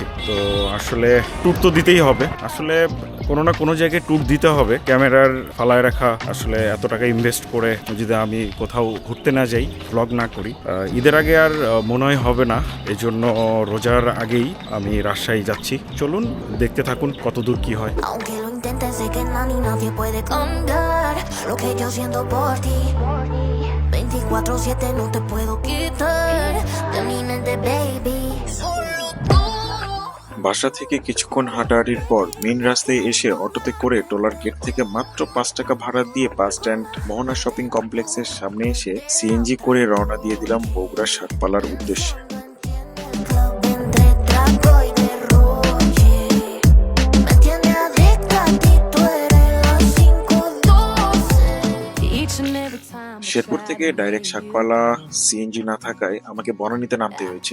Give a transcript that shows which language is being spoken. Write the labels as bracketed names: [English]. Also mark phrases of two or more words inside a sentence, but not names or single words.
[Bangla] তো আসলে ট্যুর তো দিতেই হবে, আসলে কোনো না কোনো জায়গায় ট্যুর দিতে হবে। ক্যামেরার ফালায় রাখা, আসলে এত টাকা ইনভেস্ট করে যদি আমি কোথাও ঘুরতে না যাই, ব্লগ না করি, ঈদের আগে আর মনে হয় হবে না। এই জন্য রোজার আগেই আমি রাজশাহী যাচ্ছি। চলুন দেখতে থাকুন কত দূর কি হয়। [Spanish] Sé que nadie puede cambiar lo que yo siento por ti. 24/7 no te puedo quitar de mi mente, baby. [Bangla] বাসা থেকে কিছুক্ষণ হাঁটাহাঁটির পর মেইন রাস্তায় এসে অটোতে করে টোলার গেট থেকে মাত্র 5 টাকা ভাড়া দিয়ে [English] bus stand [Bangla] মোহনা শপিং কমপ্লেক্সের সামনে এসে সিএনজি করে রওনা দিয়ে দিলাম বগুড়া শাকপালার উদ্দেশ্যে। শেরপুর থেকে ডাইরেক্ট শাকপালা সিএনজি না থাকায় আমাকে বনানীতে নামতে হয়েছে।